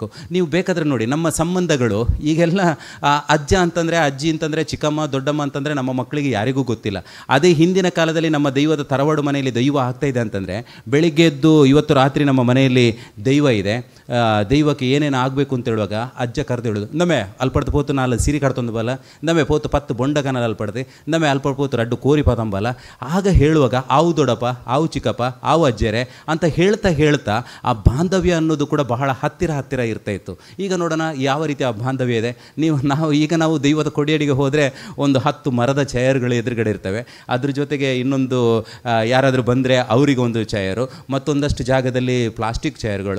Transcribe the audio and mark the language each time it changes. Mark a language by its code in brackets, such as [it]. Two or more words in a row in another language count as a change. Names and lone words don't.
[kn] ನೀವು ಬೇಕಾದರೆ ನೋಡಿ, ನಮ್ಮ ಸಂಬಂಧಗಳು ಈಗೆಲ್ಲ ಅಜ್ಜ ಅಂತಂದರೆ, ಅಜ್ಜಿ ಅಂತಂದರೆ, ಚಿಕ್ಕಮ್ಮ ದೊಡ್ಡಮ್ಮ ಅಂತಂದರೆ ನಮ್ಮ ಮಕ್ಕಳಿಗೆ ಯಾರಿಗೂ ಗೊತ್ತಿಲ್ಲ. ಅದೇ ಹಿಂದಿನ ಕಾಲದಲ್ಲಿ ನಮ್ಮ ದೈವದ ತರವಾಡು ಮನೆಯಲ್ಲಿ ದೈವ ಆಗ್ತಾಯಿದೆ ಅಂತಂದರೆ, ಬೆಳಿಗ್ಗೆ ಎದ್ದು ಇವತ್ತು ರಾತ್ರಿ ನಮ್ಮ ಮನೆಯಲ್ಲಿ ದೈವ ಇದೆ, ದೈವಕ್ಕೆ ಏನೇನು ಆಗಬೇಕು ಅಂತ ಹೇಳುವಾಗ ಅಜ್ಜ ಕರೆದು ಹೇಳೋದು, [tcy] ನಮ್ಮೆ ಅಲ್ಪಡ್ತು ಪೋತು ನಾಲ್ ಸಿರಿ ಕಡ್ತೊಂದು ಬಲ, ನಮ್ಮೆ ಪೋತು 10 ಬೊಂಡಗನ ಅಲ್ಪಡ್ದೆ, ನಮ್ಮೆ ಅಲ್ಪಡ್ಪೋತು 2 ಕೋರಿ ಪದಂಬಲ. [kn] ಆಗ ಹೇಳುವಾಗ ಆವು ದೊಡ್ಡಪ್ಪ, ಆವು ಚಿಕ್ಕಪ್ಪ, ಆವು ಅಜ್ಜರೆ ಅಂತ ಹೇಳ್ತಾ ಆ ಬಾಂಧವ್ಯ ಅನ್ನೋದು ಕೂಡ ಬಹಳ ಹತ್ತಿರ ಇರ್ತಾ ಇತ್ತು. ಈಗ ನೋಡೋಣ ಯಾವ ರೀತಿ ಆ ಬಾಂಧವ್ಯ ಇದೆ. ನಾವು ದೈವದ ಕೊಡಿಯಡಿಗೆ ಹೋದರೆ ಒಂದು 10 ಮರದ ಚೇರ್ಗಳು ಎದುರುಗಡೆ ಇರ್ತವೆ. ಅದ್ರ ಜೊತೆಗೆ ಇನ್ನೊಂದು ಯಾರಾದರೂ ಬಂದರೆ ಅವರಿಗೆ ಒಂದು ಚೇರು, ಮತ್ತೊಂದಷ್ಟು ಜಾಗದಲ್ಲಿ ಪ್ಲಾಸ್ಟಿಕ್ ಚೇರ್ಗಳು.